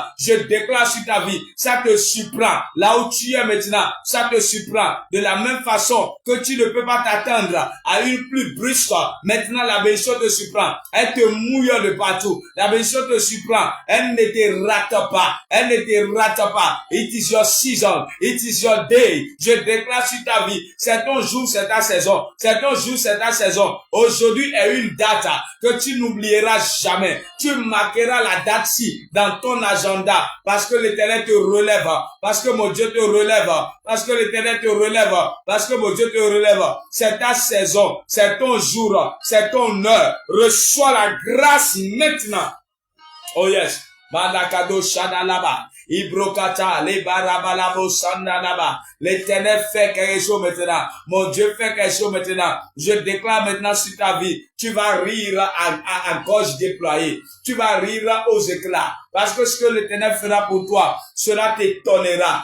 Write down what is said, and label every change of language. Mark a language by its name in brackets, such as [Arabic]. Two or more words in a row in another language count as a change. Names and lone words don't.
[French] Je déclare sur ta vie, ça te surprend. Là où tu es maintenant, ça te surprend. De la même façon que tu ne peux pas t'attendre à une pluie brusque, maintenant la bénédiction te surprend. Elle te mouille de partout. La bénédiction te surprend. Elle ne te rate pas. Elle ne te rate pas. [English] It is your season. It is your day. [French] Je déclare sur ta vie, c'est ton jour, c'est ta saison. C'est ton jour, c'est ta saison. Aujourd'hui est une date que tu n'oublieras jamais. Tu marqueras la date-ci dans ton agenda parce que l'Éternel te relève. Parce que mon Dieu te relève. Parce que l'Éternel te relève. Parce que mon Dieu te relève. C'est ta saison. C'est ton jour. C'est ton heure. Reçois la grâce maintenant. [English] Oh yes. Badakado Shadalaba. Ibrokata, les barabalabo sandalaba. [French] L'Éternel fait quelque chose maintenant. Mon Dieu fait quelque chose maintenant. Je déclare maintenant sur ta vie, tu vas rire à gorge déployée. Tu vas rire aux éclats. Parce que ce que l'Éternel fera pour toi, cela t'étonnera.